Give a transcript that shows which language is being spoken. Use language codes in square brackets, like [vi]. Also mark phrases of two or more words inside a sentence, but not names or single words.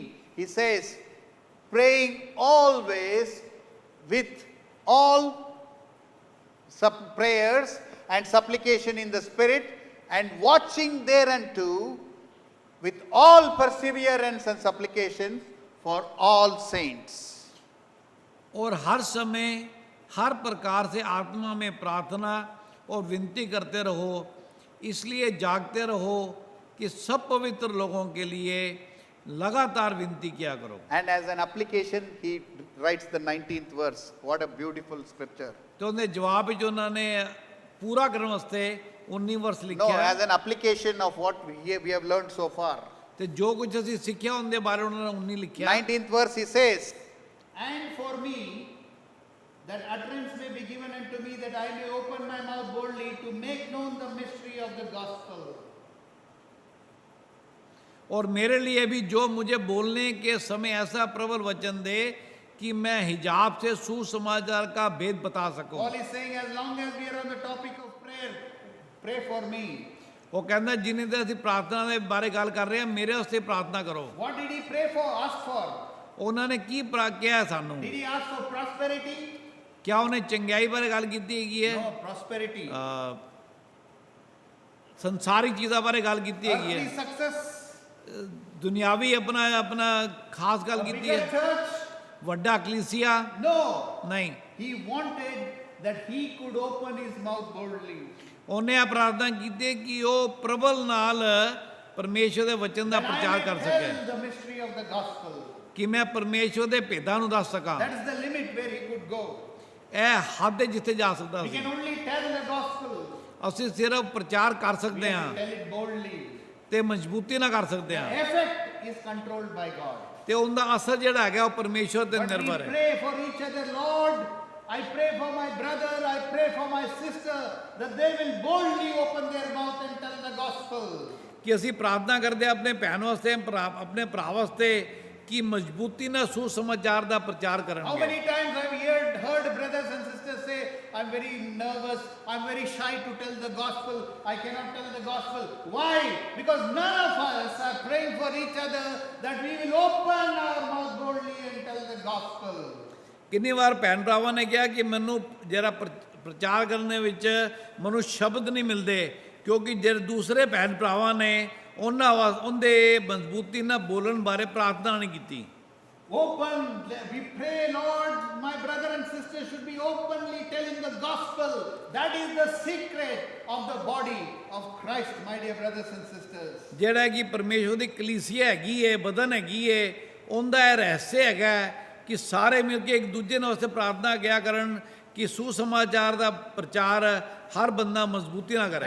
[en] He says, praying always with all prayers and supplication in the Spirit, and watching thereunto with all perseverance and supplication for all saints. [hi] और हर समय हर प्रकार से आत्मा में प्रार्थना और विनती करते रहो, इसलिए जागते रहो कि सब पवित्र लोगों के लिए लगातार विनती किया करो। [en] And as an application, he writes the 19th verse. What a beautiful scripture. [pa] तो ਉਹਨੇ ਜਵਾਬ ਵਿੱਚ ਉਹਨਾਂ ਨੇ ਪੂਰਾ ਕਰਨ ਵਾਸਤੇ 19 ਵਰਸ [en] No, [pa] ਲਿਖਿਆ [en] as an application of what we have learned so far. [pa] ਤੇ ਜੋ ਕੁਝ ਅਸੀਂ ਸਿੱਖਿਆ ਉਹਦੇ ਬਾਰੇ ਉਹਨਾਂ ਨੇ 19 ਲਿਖਿਆ। [en] 19th verse he says, and for me, that utterance may be given unto me, that I may open my mouth boldly to make known the mystery of the gospel. [hi] और मेरे लिए भी जो मुझे बोलने के समय ऐसा प्रबल वचन दे कि मैं हिजाब से सुसमाचार का भेद बता सकूं। [en] Paul is saying, as long as we are on the topic of prayer, pray for me. [hi] वो कहता है जिन्हें [pa] ਅਸੀਂ ਪ੍ਰਾਰਥਨਾ ਦੇ ਬਾਰੇ ਗੱਲ ਕਰ ਰਹੇ ਹਾਂ, ਮੇਰੇ ਵਾਸਤੇ ਪ੍ਰਾਰਥਨਾ ਕਰੋ। [en] What did he pray for? Ask for? [pa] ਉਹਨਾਂ ਨੇ ਕੀ ਕਿਹਾ ਸਾਨੂੰ? [en] Did he ask for prosperity? [pa] क्या ਉਹਨੇ ਚੰਗਿਆਈ ਬਾਰੇ ਗੱਲ ਕੀਤੀ ਹੈਗੀ ਹੈ? [en] No, prosperity. [pa] ਸੰਸਾਰਿਕ ਚੀਜ਼ਾਂ ਬਾਰੇ ਗੱਲ ਕੀਤੀ ਹੈਗੀ [en] Earthly [pa] ਹੈ? [en] success. [pa] ਦੁਨਿਆਵੀ ਆਪਣਾ ਖਾਸ ਗੱਲ [en] A [pa] ਕੀਤੀ [en] bigger [pa] ਹੈ? [en] church? [pa] ਵੱਡਾ ਕਲੀਸਿਆ? [en] No. [pa] ਨਹੀਂ। [en] He wanted that he could open his mouth boldly. [pa] ਉਹਨੇ ਆ ਪ੍ਰਾਰਥਨਾ ਕੀਤੀ ਕਿ ਉਹ ਪ੍ਰਬਲ ਨਾਲ ਪਰਮੇਸ਼ਵਰ ਦੇ ਵਚਨ ਦਾ [en] That I [pa] ਪ੍ਰਚਾਰ [en] may [pa] ਕਰ [en] tell [pa] ਸਕੇ, [en] the mystery of the gospel. [pa] ਕਿ ਮੈਂ ਪਰਮੇਸ਼ਵਰ ਦੇ ਭੇਦਾਂ ਨੂੰ ਦੱਸ ਸਕਾਂ। [en] That is the limit where he could go. [pa] ਇਹ ਹੱਦ ਹੈ ਜਿੱਥੇ ਜਾ ਸਕਦਾ [en] We [pa] ਸੀ। [en] can only tell the gospel. [pa] ਅਸੀਂ ਸਿਰਫ ਪ੍ਰਚਾਰ ਕਰ [en] We [pa] ਸਕਦੇ [en] have [pa] ਹਾਂ [en] to tell it boldly. [pa] ਤੇ ਮਜ਼ਬੂਤੀ ਨਾਲ ਕਰ ਸਕਦੇ [en] The [pa] ਹਾਂ, [en] effect is controlled by God. [pa] ਤੇ ਉਹਦਾ ਅਸਰ ਜਿਹੜਾ ਹੈਗਾ ਉਹ ਪਰਮੇਸ਼ਵਰ ਤੇ [en] But we [pa] ਨਿਰਭਰ ਹੈ। [en] pray for each other, Lord. I pray for my brother, I pray for my sister, that they will boldly open their mouth and tell the gospel. [pa] ਕਿ ਅਸੀਂ ਪ੍ਰਾਰਥਨਾ ਕਰਦੇ ਹਾਂ ਆਪਣੇ ਭੈਣ ਵਾਸਤੇ, ਆਪਣੇ ਭਰਾ ਵਾਸਤੇ ਕਿ ਮਜ਼ਬੂਤੀ ਨਾਲ ਸੁਸਮਾਚਾਰ ਦਾ ਪ੍ਰਚਾਰ [en] How [pa] ਕਰਨਗੇ। [en] many times I've heard brothers and sisters say, I'm very nervous, I'm very shy to tell the gospel, I cannot tell the gospel. Why? Because none of us are praying for each other that we will open our mouth boldly and tell the gospel. [pa] ਕਿੰਨੀ ਵਾਰ ਭੈਣ ਭਰਾਵਾਂ ਨੇ ਕਿਹਾ ਕਿ ਮੈਨੂੰ ਜਿਹੜਾ ਪ੍ਰਚਾਰ ਕਰਨ ਦੇ ਵਿੱਚ ਮੈਨੂੰ ਸ਼ਬਦ ਨਹੀਂ ਮਿਲਦੇ, ਕਿਉਂਕਿ ਜਿਹੜੇ ਦੂਸਰੇ ਭੈਣ ਭਰਾਵਾਂ ਨੇ ਉਹਦੇ ਮਜ਼ਬੂਤੀ ਨਾਲ ਬੋਲਣ ਬਾਰੇ ਪ੍ਰਾਰਥਨਾ ਨਹੀਂ ਕੀਤੀ। [en] Open, we pray, Lord, my brother and sister should be openly telling the gospel. That is the secret of the body of Christ, my dear brothers and sisters. [pa] ਜਿਹੜਾ ਕਿ ਪਰਮੇਸ਼ਵਰ ਦੀ ਕਲੀਸਿਆ ਹੈਗੀ ਏ, ਬਦਨ ਹੈਗੀ ਏ, ਉਹਦਾ ਇਹ ਰਹੱਸ ਹੈਗਾ ਕਿ ਸਾਰੇ ਮਿਲ ਕੇ ਇੱਕ ਦੂਜੇ ਨਾਲ ਵਾਸਤੇ ਪ੍ਰਾਰਥਨਾ ਕਿਆ ਕਰਨ ਕਿ ਸੁਸਮਾਚਾਰ ਦਾ ਪ੍ਰਚਾਰ ਹਰ ਬੰਦਾ ਮਜ਼ਬੂਤੀ ਨਾਲ ਕਰੇ।